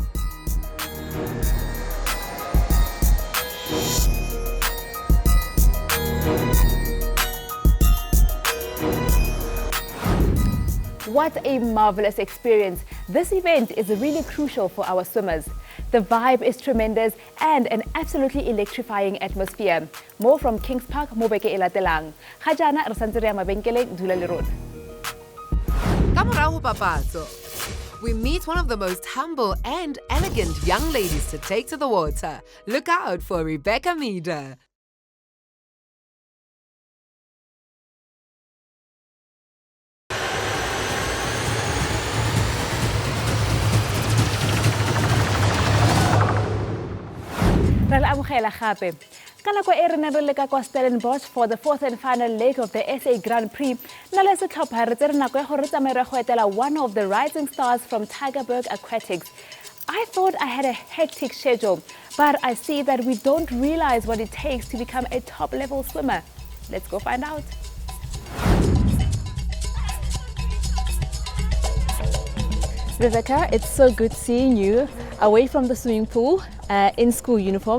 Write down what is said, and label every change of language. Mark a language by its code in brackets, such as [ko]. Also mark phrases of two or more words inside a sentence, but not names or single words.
[en] What a marvelous experience. This event is really crucial for our swimmers. The vibe is tremendous and an absolutely electrifying atmosphere. More from [tn] Kings Park mo beke e latelang. Ga jaana re santse re ya mabenkeleng, dula le rona. Ka morao ho papatso, [en] we meet one of the most humble and elegant young ladies to take to the water. Look out for Rebecca Meader. [tn] Re le amogela gape. Ka nako e re ne re leka kwa [en] Stellenbosch for the fourth and final leg of the SA Grand Prix, [tn] nna le setlhopha re tsere nako ya gore re tsamaye re go etela [en] one of the rising stars from Tigerberg Aquatics. I thought I had a hectic schedule, but I see that we don't realize what it takes to become a top-level swimmer. Let's go find out. Rebecca, it's so good seeing you away from the swimming pool in school uniform.